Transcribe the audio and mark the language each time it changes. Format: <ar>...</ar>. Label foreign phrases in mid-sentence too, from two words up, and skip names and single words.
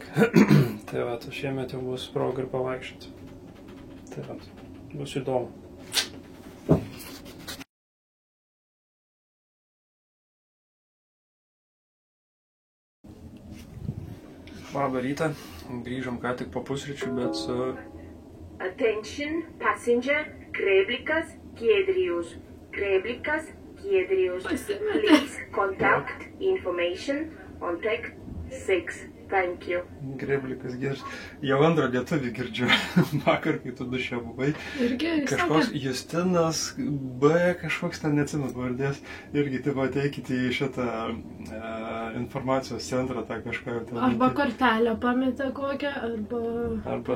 <lt>Tai va, šiemet jau bus proga ir pavaikščioti. Tai va, bus įdomu. Labą rytą, grįžom ką tik po pusryčių, bet su...</lt> <en>Attention, passenger, Kreblikas, Kiedrius. Kreblikas, Kiedrius. Please contact information on tech 6. Thank you.</en> <lt>Kreblikas, geras. Jau antrą lietuvį girdžiu. Vakar, kai tu duše buvai. Irgi, kažkoks Justinas B, kažkoks ten neatsimenu pavardės. Irgi taip ateikite į šitą informacijos centrą, tą kažką. Arba kortelę pametė kokią, arba</lt>